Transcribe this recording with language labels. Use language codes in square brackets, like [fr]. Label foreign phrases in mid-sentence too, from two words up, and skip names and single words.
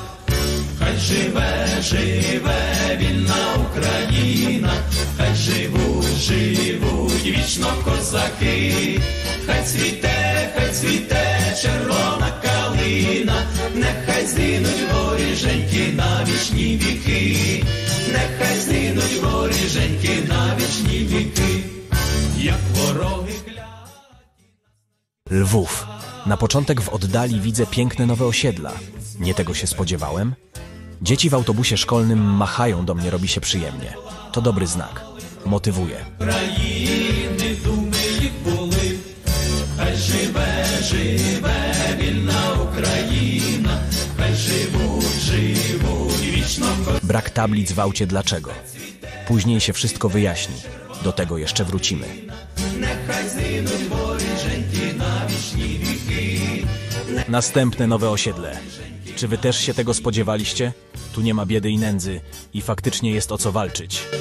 [uk] Хай живе, живе вільна Україна, хай живуть вічно козаки, хай цвіте червона калина, нехай згинуть воріженьки на вічні віки, нехай згинуть воріженьки на вічні віки, jak worogi [pl] Lwów. Na początek w oddali widzę piękne nowe osiedla. Nie tego się spodziewałem. Dzieci w autobusie szkolnym machają do mnie, robi się przyjemnie. To dobry znak. Motywuje. [uk] країни, думи їх були, хай живе, живе вільна Україна, хай живуть вічно. [pl] Brak tablic w aucie dlaczego? Później się wszystko wyjaśni. Do tego jeszcze wrócimy. Następne nowe osiedle. Czy wy też się tego spodziewaliście? Tu nie ma biedy i nędzy i faktycznie jest o co walczyć.